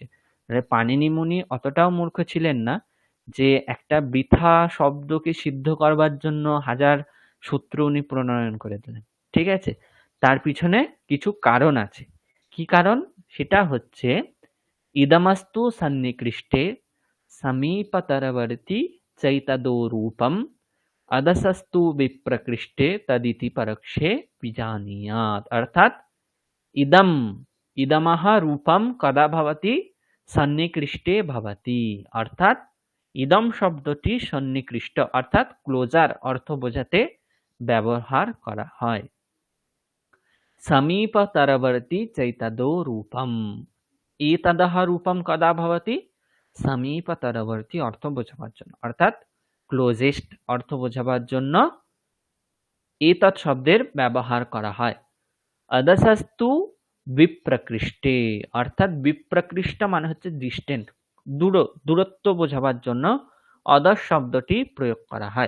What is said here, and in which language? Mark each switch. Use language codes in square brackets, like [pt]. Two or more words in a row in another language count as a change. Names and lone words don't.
[bn] পাণিনি মুনি অতটাও মূর্খ ছিলেন না যে একটা বৃথা শব্দকে সিদ্ধ করবার জন্য হাজার সূত্র উনি প্রণয়ন করে দিলেন। ঠিক আছে, তার পিছনে কিছু কারণ আছে। কি কারণ? সেটা হচ্ছে [sa] ইদমস্তু সন্নিকৃষ্টে সমীপতরবর্তী চৈতদো রূপম अदसस्तु विप्रकृष्टे तदिति परोक्षे विजानीयात्। अर्थात इदम इदमः रूपम कदा भवति? सन्निकृष्टे भवति। अर्थात इदम [bn] शब्दটি সন্নিকৃষ্ট অর্থাৎ ক্লোজার অর্থ বোঝাতে ব্যবহার করা হয়। [sa] समीपतरवर्ती चैतदो रूपम, एतदः रूपम कदा भवति? [bn] समीपतरवर्ती অর্থ বোঝাবার জন্য, অর্থাৎ ক্লোজেস্ট অর্থ বোঝাবার জন্য এতৎ শব্দের ব্যবহার করা হয়। [sa] অদসস্তু বিপ্রকৃষ্টে, [bn] অর্থাৎ বিপ্রকৃষ্ট মানে হচ্ছে ডিস্টেন্ট, দূরত্ব বোঝাবার জন্য অদস শব্দটি প্রয়োগ করা হয়।